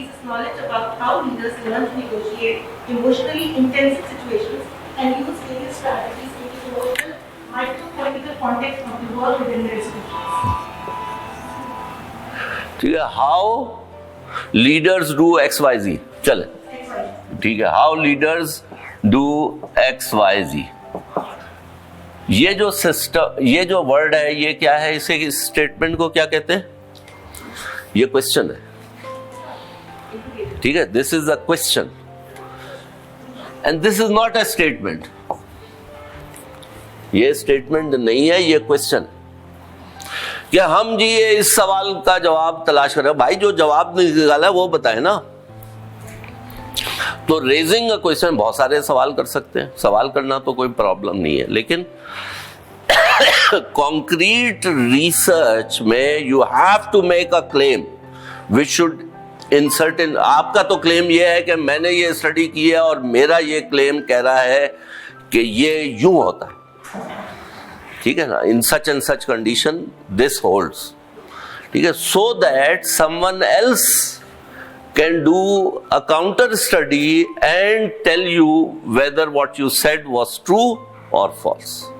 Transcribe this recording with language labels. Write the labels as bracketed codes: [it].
[en] Knowledge about how leaders learn to negotiate emotionally intensive situations and use various strategies to the emotional, micro-political context of the world within their institutions. [ur] ٹھیک ہے, [en] how leaders do XYZ. [ur] چلے ٹھیک ہے, [en] how leaders do XYZ. [ur] یہ جو system, یہ جو word ہے یہ کیا ہے, اسے اسٹیٹمنٹ کو کیا کہتے ہیں؟ یہ کوشچن ہے. ٹھیک ہے, [en] This is a question and this is not a statement. [ur] یہ اسٹیٹمنٹ نہیں ہے, یہ کوشچن. کہ ہم جی اس سوال کا جواب تلاش کر رہے ہیں. بھائی جو جواب نکالا ہے وہ بتائیں نا. تو ریزنگ اے کوشچن, بہت سارے سوال کر سکتے ہیں, سوال کرنا تو کوئی پرابلم نہیں ہے, لیکن کانکریٹ ریسرچ میں [en] You have to make a claim which should in certain. [ur] آپ کا تو کلیم یہ ہے کہ میں نے یہ اسٹڈی کی ہے اور میرا یہ کلیم کہہ رہا ہے کہ یہ یوں ہوتا ہے. ٹھیک ہے نا, [en] In such and such condition this holds. [ur] ٹھیک ہے, [en] So that someone else can do a counter study and tell you whether what you said was true or false.